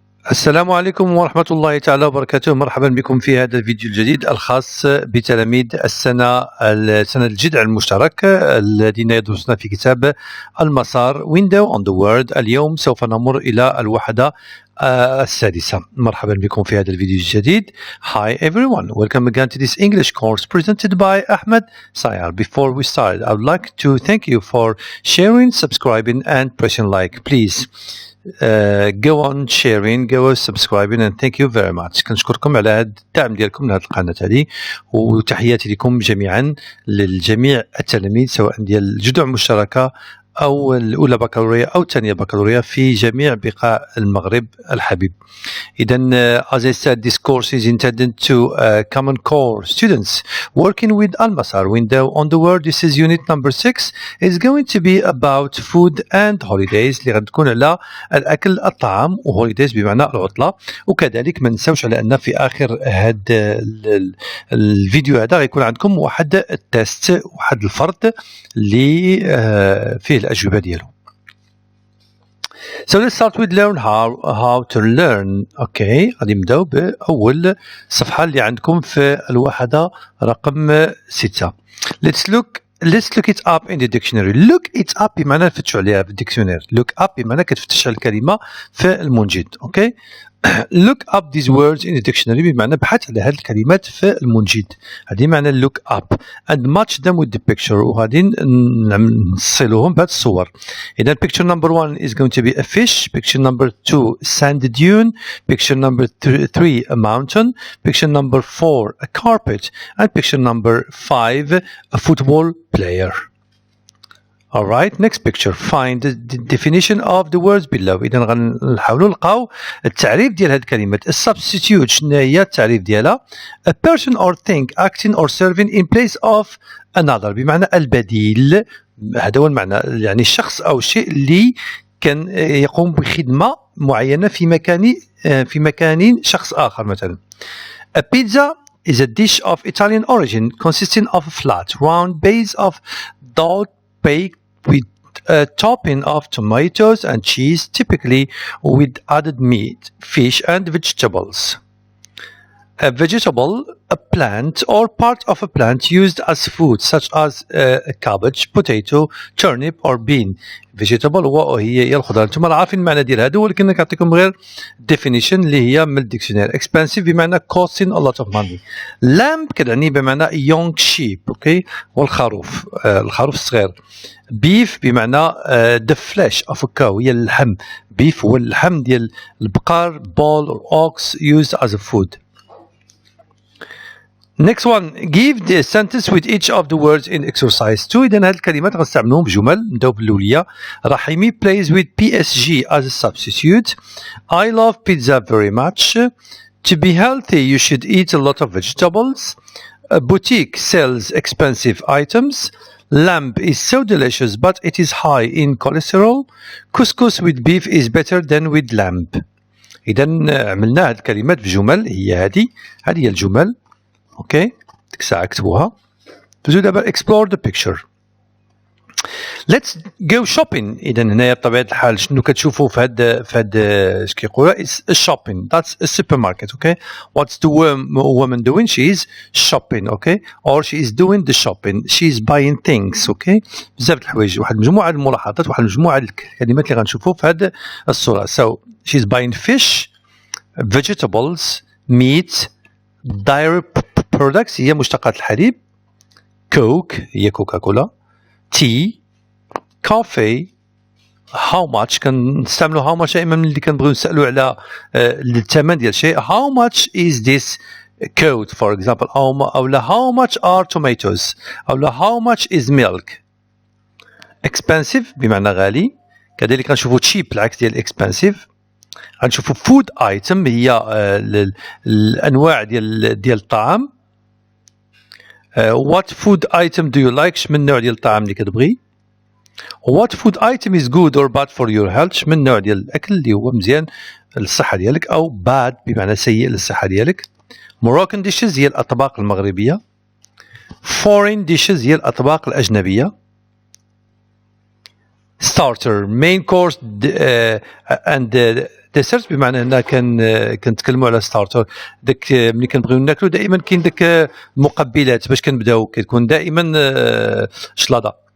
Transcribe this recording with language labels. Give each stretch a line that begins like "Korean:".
Arabic: السلام عليكم ورحمة الله تعالى وبركاته. مرحبا بكم في هذا الفيديو الجديد الخاص بتلاميذ سنة الجذع المشترك الذين يدرسون في كتاب المسار Window on the World. اليوم سوف نمر إلى الوحدة السادسة. مرحبا بكم في هذا الفيديو الجديد.
English: Hi everyone, welcome again to this English course presented by Ahmed Sayar. Before we start, I would like to thank you for sharing, subscribing and pressing like. Please go on sharing, go on subscribing and thank you very much.
Arabic: كنشكركم على هذا الدعم ديالكم لهذه القناة هذه، وتحياتي لكم جميعا للجميع التلاميذ سواء ديال الجذوع المشتركة أو الأولى بكالوريا أو الثانية بكالوريا في جميع بقاع المغرب الحبيب.
English: إذن as I said, this course is intended to common core students working with Al-Masar Window on the World. This is unit number 6. It's going to be about food and holidays
Arabic: اللي غتكون على الأكل الطعام وهوليديز بمعنى العطلة. وكذلك ما نساوش على أن في آخر هذا الفيديو هذا غيكون عندكم واحد التست، واحد الفرد اللي فيه الأجوبة ديالو.
English: So let's start with learn how to learn. Okay,
Arabic: غادي نبداو بأول صفحة اللي عندكم في الوحدة رقم 6.
English: Let's look it up in the dictionary. Look it up
Arabic: بمعنى نفتشوا عليها في الديكشنري.
English: Look up
Arabic: بمعنى كتفتش على الكلمة في المنجد.
English: Okay. Look up these words in the dictionary
Arabic: بمعنى بحث على هذه الكلمات في المنجد. هذه معنى
English: look up and match them with the picture.
Arabic: وغادي نصلوهم بهذه الصور.
English: إذا picture number 1 is going to be a fish. Picture number 2 sand dune. Picture number 3 a mountain. Picture number 4 a carpet. And picture number 5 a football player. Alright, next picture. Find the definition of the words below.
Arabic: إذا غنحاولوا نلقاو التعريف ديال هذه الكلمات.
English: Substitute
Arabic: شنو هي التعريف ديالها؟
English: A person or thing acting or serving in place of another بمعنى البديل.
Arabic: هذا هو المعنى، يعني الشخص أو الشيء اللي كان يقوم بخدمة معينة في مكان شخص آخر. مثلا
English: A pizza is a dish of Italian origin consisting of a flat, round base of dough baked with a topping of tomatoes and cheese, typically with added meat, fish and vegetables. A vegetable, a plant or part of a plant used as food such as a cabbage, potato, turnip or bean.
Arabic: vegetable هي الخضار. انتم عارفين المعنى ديال هذا، ولكن كنعطيكم غير
English: definition
Arabic: اللي هي من الديكشنري.
English: expensive بمعنى costing a lot of money. lamb
Arabic: كتعني بمعنى
English: young sheep.
Arabic: اوكي، والخروف الخروف الصغير.
English: beef بمعنى the flesh of a cow
Arabic: هي اللحم. beef هو اللحم ديال البقر.
English: bull or ox used as a food. Next one, give the sentence with each of the words in exercise 2.
Arabic: إذا هذه الكلمات غنستعملوهم بجمل. نبداو بالأولية.
English: Rahimi plays with PSG as a substitute. I love pizza very much. To be healthy, you should eat a lot of vegetables. A boutique sells expensive items. Lamb is so delicious, but it is high in cholesterol. Couscous with beef is better than with lamb.
Arabic: إذا عملنا هذه الكلمات بجمل. هي هذه هي الجمل. اوكي، ديك الساعة اكتبوها. دوزو دابا
English: explore the picture. Let's go shopping.
Arabic: إذا هنايا بطبيعة الحال شنو كتشوفوا في هاد اش كيقولوا
English: is shopping. That's a supermarket. Okay, what's the woman doing? She is shopping. Okay, or she is doing the shopping. She is buying things. Okay,
Arabic: بزاف د الحوايج. واحد مجموعة الملاحظات، واحد مجموعة الكلمات اللي غنشوفوا في هاد الصورة.
English: So she is buying fish, vegetables, meat, dairy products
Arabic: هي مشتقات الحليب. كوك هي كوكا كولا. تي، كافي.
English: how much
Arabic: كنستعملوا how much دائما ملي كنبغيو نسالوا على الثمن ديال شيء.
English: how much is this coat for example.
Arabic: أو لا
English: how much are tomatoes.
Arabic: أو لا
English: how much is milk.
Arabic: expensive بمعنى غالي. كذلك غنشوفوا
English: cheap
Arabic: العكس ديال expensive. غنشوفوا
English: food item
Arabic: هي الأنواع ديال الطعام.
English: what food item do you like؟
Arabic: شمن النوع ديال الطعام اللي كتبغي.
English: what food item is good or bad for your health؟
Arabic: شمن النوع ديال الأكل اللي هو مزيان للصحة ديالك أو bad بمعنى سيء للصحة ديالك.
English: Moroccan dishes
Arabic: هي الأطباق المغربية.
English: foreign dishes
Arabic: هي الأطباق الأجنبية.
English: starter main course and dessert
Arabic: بمعنى أننا كنتكلموا على ستارتر. داك ملي كنبغيو ناكلو دائما كاين داك المقبلات باش كنبداو كتكون دائما شلاضه.